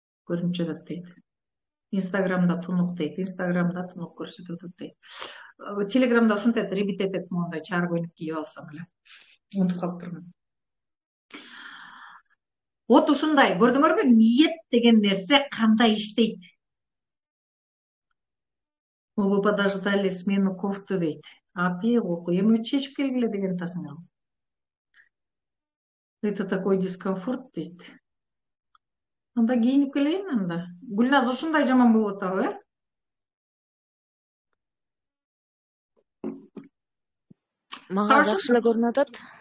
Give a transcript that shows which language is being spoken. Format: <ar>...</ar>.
<ky>Көрүнчү дейт. Инстаграмда тунук дейт. Инстаграмда тунук көрсөтүп атат дейт. Телеграмда ушинтет ребит этет, моундай чар көйнөк кийип алсам эле. Унутуп калыптырмын.</ky> <ru>Вот</ru> <ky>ушундай, көрдүңөрбү? Ниет деген нерсе кандай иштейт.</ky> <ru>Вы подождали смену кофты</ru> <ky>дейт. Апи, эми чечип келгиле деген тасыңар.</ky> <ru>Это такой дискомфорт</ru> <ky>дейт. Анда кийинип келейин анда. Гүлназ ушундай жаман болуп атабы, Мага жакшы эле көрүнүп атат.</ky>